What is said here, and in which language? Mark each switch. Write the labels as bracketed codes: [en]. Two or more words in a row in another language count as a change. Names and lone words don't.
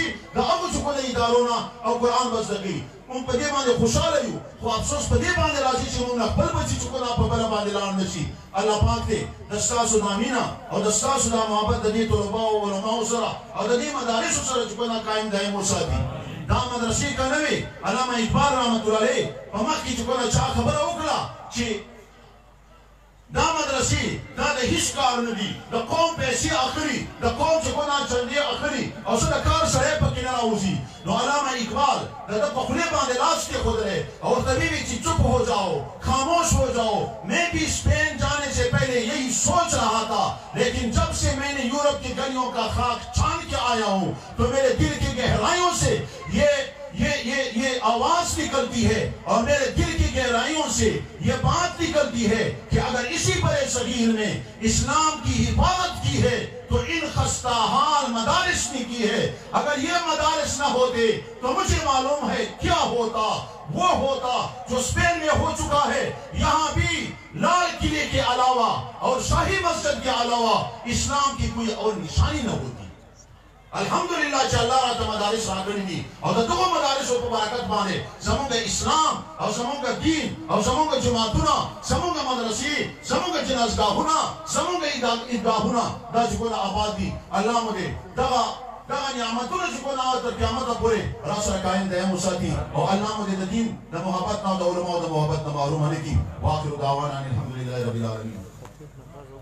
[ps] د هغو چې کومه ادارو نه او قرآن به زده کوي موږ په دې باندې خوشحاله یو خو افسوس په دې باندې راځي چې موږ خپل بچي چې کومه په بله باندې لاړ نه شي الله پاک دې د ستاسو د مینه او د ستاسو د محبت د دې طلباو او علماو سره او د دې مدارسو سره چې کومه قایم دایم وساتي دا مدرسې که نه وي علامه اقبال [ar] رحمت الله علیه [ps] په مخکې چې کومه چا خبره وکړه چې دا مدرسې دا د هیڅ کار نه دي د قوم پیسې اخلي د قوم چې کومه چندې اخلي او څه د کار سړی پکې نه راوځي نو علامه اقبال د ده په خولې باندې لاس کېښودلی او ورته ویلي چې [ur] چپ ہو جاؤ خاموش ہو جاؤ میں بھی اسپین جانے سے پہلے یہی سوچ رہا تھا لیکن جب سے میں نے یورپ کی گلیوں کا خاک چھان کے آیا ہوں تو میرے دل کی گہرائیوں سے یہ آواز نکلتی ہے اور میرے دل کی گہرائیوں سے یہ بات نکلتی ہے کہ اگر اسی برے صغیر نے اسلام کی حفاظت کی ہے تو ان خستہ حال مدارس نے کی ہے اگر یہ مدارس نہ ہوتے تو مجھے معلوم ہے کیا ہوتا وہ ہوتا جو اسپین میں ہو چکا ہے یہاں بھی لال قلعے کے علاوہ اور شاہی مسجد کے علاوہ اسلام کی کوئی اور نشانی نہ ہوتی [ps] الحمدللہ چې الله راته مدارس راکړي دي او د دغو مدارسو په برکت باندې زموږ اسلام او زموږ دین او زموږ جماعتونه زموږ مدرسې زموږ جنازګاهونه زموږ عیدګاهونه دا چې کومه آباد دي الله مو دې دغه نعمتونه چې کومه تر قیامته پورې را سره قایم دایم وساتي او الله مو دې د دین د محبت نه او د علماو د محبت نه محروم نه کړي [ar] واخر دعوانا الحمدلله رب العالمین